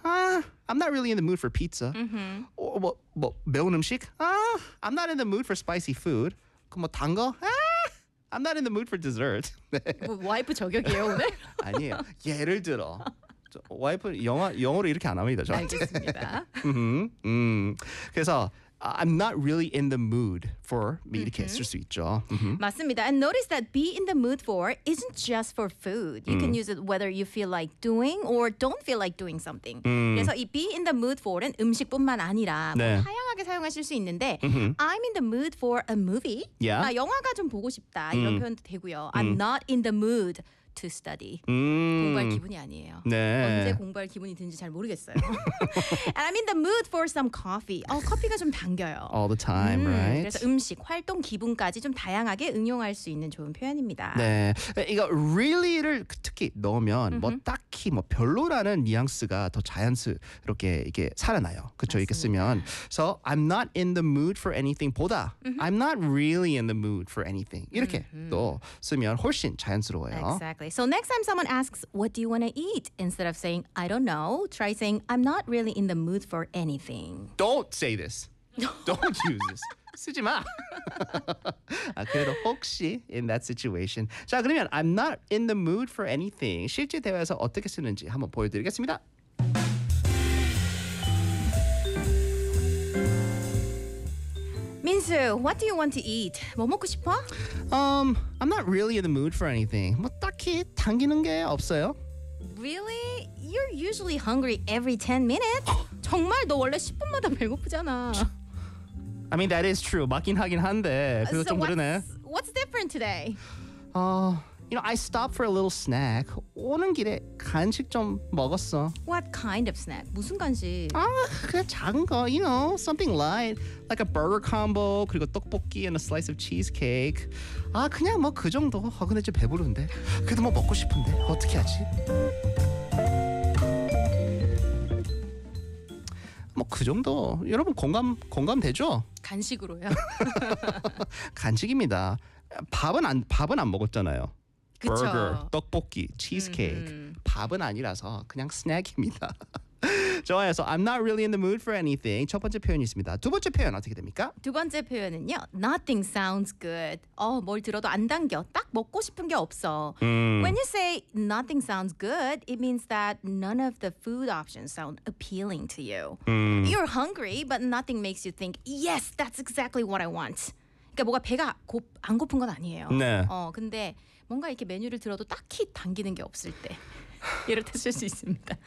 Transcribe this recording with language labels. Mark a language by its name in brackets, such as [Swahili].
[English] I'm not really in the mood for pizza. [Korean] Mm-hmm. 뭐 매운 음식? [English] I'm not in the mood for spicy food. [Korean] 그럼 뭐 단 거? [English] I'm not in the mood for dessert. [Korean] 와이프 저격이에요 오늘? 아니에요. 예를 들어. 와이프 영어로 이렇게 안 합니다. 저한테. 알겠습니다. 그래서 [English] I'm not really in the mood for [Korean] 이렇게 쓸 수 있죠. 맞습니다. [English] And notice that be in the mood for isn't just for food. You can use it whether you feel like doing or don't feel like doing something. [Korean] 그래서 이 be in the mood for은 음식뿐만 아니라 뭐 다양하게 사용하실 수 있는데 [English] I'm in the mood for a movie. Yeah. [Korean] 나 영화가 좀 보고 싶다 이런 표현도 되고요. [English] I'm not in the mood to study. [Korean] 공부할 기분이 아니에요. 네. 언제 공부할 기분이 드는지 잘 모르겠어요. [English] And I'm in the mood for some coffee. [Korean] 커피가 좀 당겨요. [English] All the time, right? [Korean] 그래서 음식, 활동, 기분까지 좀 다양하게 응용할 수 있는 좋은 표현입니다. 네. 이거 really를 특히 넣으면 뭐 딱히 뭐 별로라는 뉘앙스가 더 자연스럽게 이게 살아나요. 그렇죠? 이렇게 쓰면. [English] So I'm not in the mood for anything [Korean] 보다 [English] I'm not really in the mood for anything. [Korean] 이렇게 또 쓰면 훨씬 자연스러워요. [English] Exactly. So next time someone asks, what do you want to eat? Instead of saying, I don't know, try saying, I'm not really in the mood for anything. Don't say this. Don't use this. [Korean] 쓰지 마. 아, 그래도 혹시 [English] in that situation. [Korean] 자, 그러면 [English] I'm not in the mood for anything. [Korean] 실제 대화에서 어떻게 쓰는지 한번 보여드리겠습니다. [English] Minsu, what do you want to eat? [Korean] 뭐 먹고 싶어? [English] I'm not really in the mood for anything. [Korean] 뭐 딱히 당기는 게 없어요. [English] Really? You're usually hungry every 10 minutes. [Korean] 정말 너 원래 10분마다 배고프잖아. [English] I mean, that is true. [Korean] 맞긴 하긴 한데. 그거 [English] so [Korean] 좀 그러네. [English] What's different today? You know, I stopped for a little snack. [Korean] 오는 길에 간식 좀 먹었어. [English] What kind of snack? [Korean] 무슨 간식? 아, 그냥 작은 거. [English] You know, something light. Like a burger combo, [Korean] 그리고 떡볶이 [English] and a slice of cheesecake. [Korean] 아, 그냥 뭐 그 정도. 아, 근데 좀 배부른데. 그래도 뭐 먹고 싶은데. 어떻게 하지? 뭐 그 정도. 여러분 공감되죠? 간식으로요? 간식입니다. 밥은 안 먹었잖아요. 그쵸. [English] Burger, 떡볶이, cheesecake. [Korean] 밥은 아니라서 그냥 스낵입니다. 좋아요. [English] So I'm not really in the mood for anything. [Korean] 첫 번째 표현이 있습니다. 두 번째 표현 어떻게 됩니까? 두 번째 표현은요. [English] Nothing sounds good. [Korean] 뭘 들어도 안 당겨. 딱 먹고 싶은 게 없어. [English] When you say nothing sounds good, it means that none of the food options sound appealing to you. You're hungry, but nothing makes you think, yes, that's exactly what I want. [Korean] 그러니까 뭐가 배가 안 고픈 건 아니에요. 네. 근데 뭔가 이렇게 메뉴를 들어도 딱히 당기는 게 없을 때 이럴 때 쓸 수 있습니다.